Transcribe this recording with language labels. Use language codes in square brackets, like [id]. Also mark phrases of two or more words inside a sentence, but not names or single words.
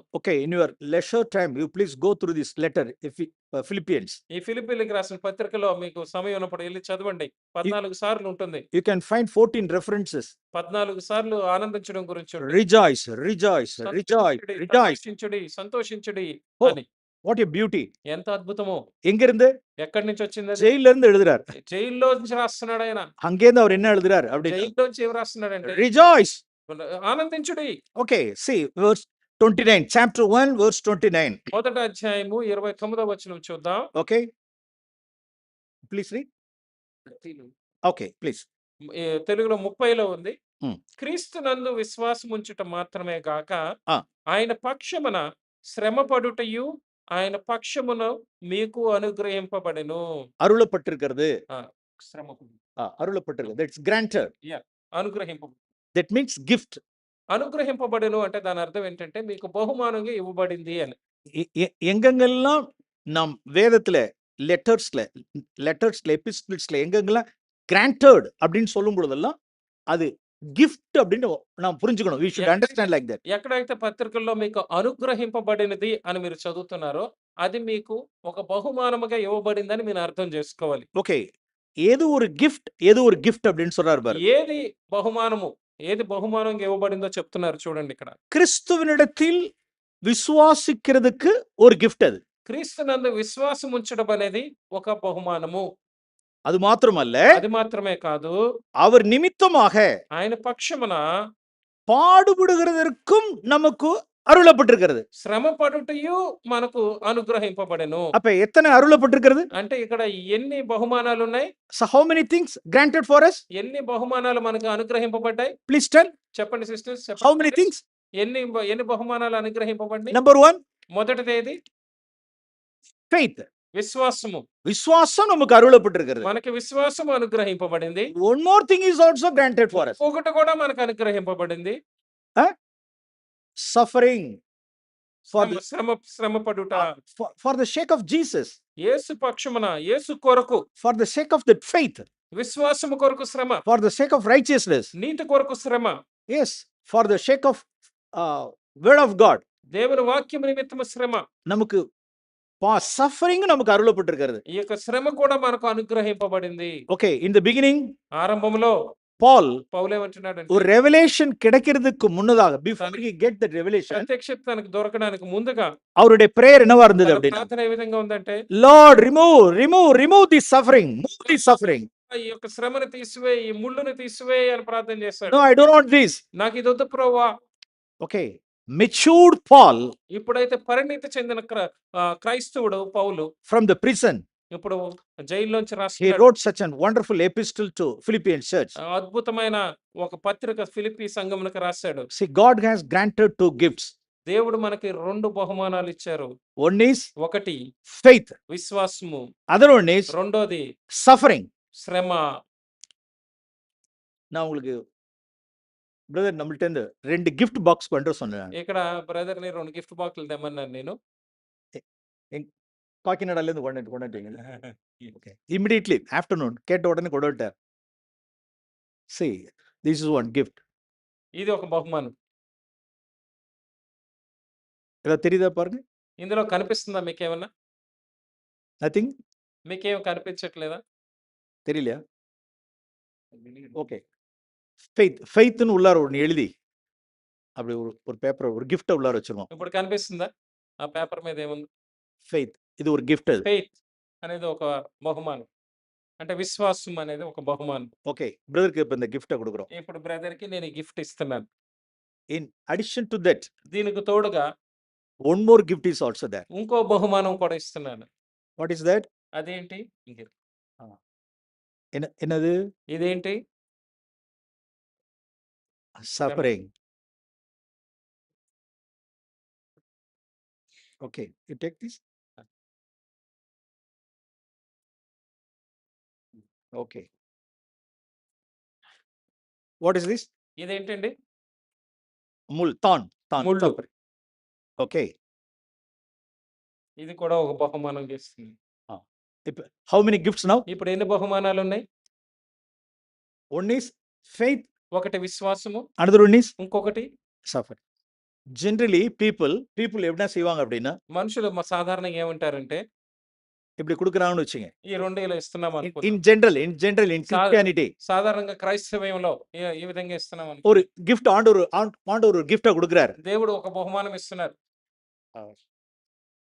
[en] Okay, in your leisure time you please go through this letter, Philippians. [te] ఈ ఫిలిప్పీయులకు రాసిన పత్రికలో మీకు సమయం ఉన్నప్పుడు వెళ్ళి చదవండి. 14 సార్లు ఉంటుంది. [en] You can find 14 references. [te] 14 సార్లు ఆనందించడం గురించి ఉంటుంది. [en] Rejoice, rejoice, rejoice, rejoice. [te] సంతోషించుడి Oh, అని. [en] What a beauty. [te] ఎంత అద్భుతమో! [ta] எங்க இருந்து? [te] ఎక్కడి నుంచి వచ్చిందది? [ta] ஜெயில்ல இருந்து எழுதுறார். [te] జైల్లో నుంచి రాస్తున్నాడు ఆయన. [ta] அங்கேருந்து அவர் என்ன எழுதுறார் அப்படின்னா, [te] జైల్లోంచి ఏం రాస్తున్నాడంటే, [ta] ரிஜாய்ஸ். [te] ఆనందించుడి. [en] ఓకే, see verse 29, chapter 1 verse 29. [te] మొదటి అధ్యాయము 29వ వచనం చూద్దాం. [en] Okay, please read. Okay, please. [te] తెలుగులో 30లో ఉంది. హ్మ్. క్రీస్తునందు విశ్వాసముంచుట మాత్రమే గాక ఆ. ఆయన పక్షమున శ్రమపడుటయు ఆయన పక్షమున మీకు అనుగ్రహింపబడెను. [ta] அருளப்பட்டிருக்கிறது. [te] శ్రమపడు [ta] அருளப்பட்டிருக்கிறது. [en] That's granted. [te] అనుగ్రహింప [en] That means gift. [te] అనుగ్రహింపబడెను అంటే దాని అర్థం ఏంటంటే మీకు బహుమానంగా ఇవ్వబడింది అని. [ta] எங்கெங்கெல்லாம் நாம் வேதத்துல லெட்டர்ஸ்ல எபிஸ்டில்ஸ்ல எங்கெங்கெல்லாம் granted அப்படின்னு சொல்லும் பொழுதெல்லாம் அது gift அப்படின்னு நாம் புரிஞ்சுக்கணும். [en] We should understand like that. [te] ఎక్కడైతే పత్రికల్లో మీకు అనుగ్రహింపబడినది అని మీరు చదువుతున్నారో అది మీకు ఒక బహుమానముగా ఇవ్వబడిందని మీరు అర్థం చేసుకోవాలి. ఓకే, ఏదో [ta] ஒரு gift அப்படின்னு சொல்றாரு பாரு. [te] ఏది బహుమానము, ఏది బహుమానంగా ఇవ్వబడిందో చెప్తున్నారు చూడండి ఇక్కడ. [ta] கிறிஸ்துவினிடத்தில் விசுவாசிக்கிறதுக்கு ஒரு gift அது. [te] క్రీస్తునందు విశ్వాసం ఉంచడం అనేది ఒక బహుమానము. [ta] அது மாத்திரமல்ல, [te] అది మాత్రమే కాదు, [ta] அவர் நிமித்தமாக [te] ఆయన పక్షమున [ta] பாடுபடுகிறதற்கும் நமக்கு அருளப்பட்டிருக்கிறது. [te] శ్రమ పడుటయు మనకు అనుగ్రహింపబడెను. [ta] அப்ப எத்தனை அருளப்பட்டிருக்கிறது? [te] అంటే ఇక్కడ ఎన్ని బహుమానాలు ఉన్నాయి? [en] So how many things granted for us? [te] ఎన్ని బహుమానాలు మనకు అనుగ్రహింపబడ్డాయి? [en] Please tell. [te] చెప్పండి సిస్టర్స్. [en] How many things? [te] ఎన్ని బహుమానాలు అనుగ్రహింపబడ్డాయి? [en] Number 1, [te] మొదటిది ఏది? [en] faith. [te] విశ్వాసము. [ta] விசுவாசம் நமக்கு அருளப்பட்டிருக்கிறது. [te] మనకి విశ్వాసం అనుగ్రహింపబడింది. [en] One more thing is also granted for us. [te] ఒకటి కూడా మనకు అనుగ్రహింపబడింది. [en] Suffering for the, [te] శ్రమపడుట. [en] for the sake of Jesus. [te] యేసు పక్షమున, యేసు కొరకు, [en] For the sake of that faith. [te] విశ్వాసము కొరకు శ్రమ. [en] For the sake of righteousness. [te] నీతి కొరకు శ్రమ. [en] Yes, for the sake of word of God. [te] దేవుని వాక్యము నిమిత్తము శ్రమ. [ta] நமக்கு suffering நமக்கு அருளப்பட்டிருக்கிறது. [te] ఈ యొక్క శ్రమ కూడా మనకు అనుగ్రహింపబడింది. [en] Okay, in the beginning [te] ఆరంభంలో [en] Paul [te] పౌలు ఏమంటున్నాడంటే, [ta] ஒரு revelation கிடைக்கிறதுக்கு முன்னதாக, [en] before he get that revelation, [te] ప్రత్యక్షత తనకు దొరకడానికి ముందుగా [ta] அவருடைய prayer என்னவா இருந்தது [te] తన [ta] அப்படின்னா, [te] ప్రార్థన ఏ విధంగా ఉందంటే, [en] Lord, remove this suffering, move this suffering. [te] ఈ యొక్క శ్రమను తీసివేయి, ఈ ముళ్ళును తీసివేయి అని ప్రార్థన చేశాడు. [en] No, I don't want this. [te] నాకు ఇది వద్దు ప్రభువా. [en] Okay, matured Paul [te] ఇప్పుడైతే పరిణితి చెందిన క్రైస్తవుడు పౌలు [en] from the prison, [te] ఇప్పుడు జైల్లోంచి [en] he [te] రాస్తున్నాడు. [en] wrote such a wonderful epistle to Philippian church. [te] అద్భుతమైన ఒక పత్రిక ఫిలిప్పీ సంఘమునకు రాశాడు. [en] See, God has granted 2 gifts. [te] దేవుడు మనకి 2 బహుమానాలు ఇచ్చారు. [en] One is [te] ఒకటి [en] faith, [te] విశ్వాసము, [en] other one is [te] రెండోది [en] suffering. [te] శ్రమ. [ta] நான் உங்களுக்கு பிரதர் நம்மள்ட்ட இருந்து 2 [en] gift box [ta] கொண்டு வர சொன்னேன். [te] ఇక్కడ బ్రదర్ ని 2 గిఫ్ట్ బాక్సులు తెమ్మన్నాను నేను. [ta] காக்கிநாடால இருந்து கொண்டாட்டீங்க. [en] Okay, immediately afternoon [ta] கேட்ட உடனே கொண்டு வந்துட்டார். [en] See, this is one gift. [te] ఇది ఒక బహుమానం. [ta] ஏதாவது தெரியுதா பாருங்க. [te] ఇందులో కనిపిస్తుందా మీకేమన్నా? [en] Nothing? [te] మీకేం కనిపించట్లేదా? [ta] தெரியலையா? ஓகே, ஃபெய்த்னு உள்ளார ஒன்று எழுதி அப்படி ஒரு பேப்பர், ஒரு கிஃப்ட்டை உள்ளார வச்சிருக்கோம். [te] ఇప్పుడు కనిపిస్తుందా? ఆ పేపర్ మీద ఏముంది? ఫెయిత్, ఇది ఒక గిఫ్ట్. అది ఫెయిత్ అనేది ఒక బహుమానం. అంటే విశ్వాసం అనేది ఒక బహుమానం. ఓకే, బ్రదర్కి ఇప్పుడు [ta] இந்த గిఫ్ట్ கொடுக்குறோம். [te] ఇప్పుడు బ్రదర్ కి నేను ఈ గిఫ్ట్ ఇస్తున్నాను. [en] In addition to that, [te] దీనికి తోడుగా [en] One more gift is also that. [te] ఇంకో బహుమానం కూడా ఇస్తున్నాను. [en] What is that? [te] అదేంటి? [ta] என்னது? [te] ఇదేంటి? [en] Suffering. Okay, you take this. Okay, what is this? [te] ఇదేంటండి? తాన్. ముళ్ళు. ఓకే, ఇది కూడా ఒక బహుమానం చేస్తుంది. [en] How many gifts now? [te] ఇప్పుడు ఎన్ని బహుమానాలు ఉన్నాయి? [en] One is faith, [te] ఒకటి విశ్వాసము, [en] Another one is [te] ఇంకొకటి [en] Suffer. Generally people [ta] எப்படின்னா செய்வாங்க அப்படின்னா, [te] మనుషులు సాధారణంగా ఏమంటారంటే, [ta] இப்படி கொடுக்குறாங்கன்னு வச்சுங்க. [te] ఈ 2 ఇలా ఇస్తున్నాం అనుకుంటాం. [en] In general in Christianity [te] సాధారణంగా క్రైస్తవ్యంలో ఈ విధంగా ఇస్తున్నాం అనుకుంటాం. [ta] ஒரு கிஃப்ட் ஆண்டவர் ஒரு கிஃப்ட்டை கொடுக்குறாரு. [te] దేవుడు ఒక బహుమానం ఇస్తున్నారు.